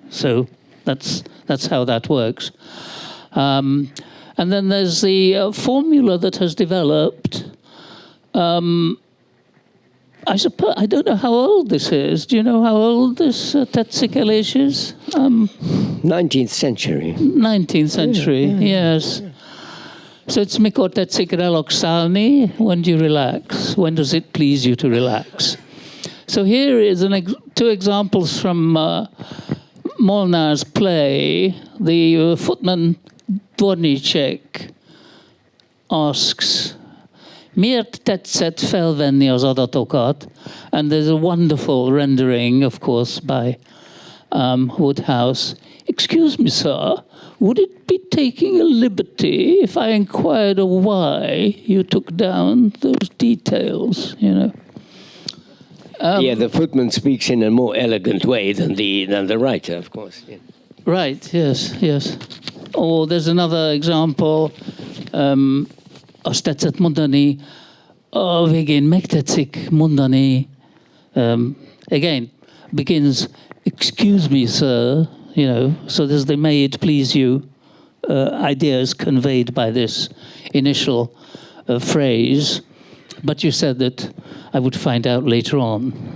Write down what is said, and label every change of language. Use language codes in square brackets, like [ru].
[en] So that's how that works. And then there's the formula that has developed. I suppose, I don't know how old this is. Do you know how old this tetsikelish is? 19th century. 19th century, yes. So it's [hu] mikor tetszik relaxálni. [en] When do you relax? When does it please you to relax? So here is two examples from Molnár's play. The footman Dvorníček asks, [hu] miért tetszett felvenni az adatokat? [en] And there's a wonderful rendering, of course, by Woodhouse. Excuse me, sir, would it be taking a liberty if I inquired why you took down those details, you know? Yeah, the footman speaks in a more elegant way than the writer, of course. Yeah. Right, yes. Or there's another example, [hu] azt tetszett mondani, a végén megtetszik mondani. [en] Again, begins, excuse me, sir, you know, so there's the may it please you ideas conveyed by this initial phrase. But you said that I would find out later on.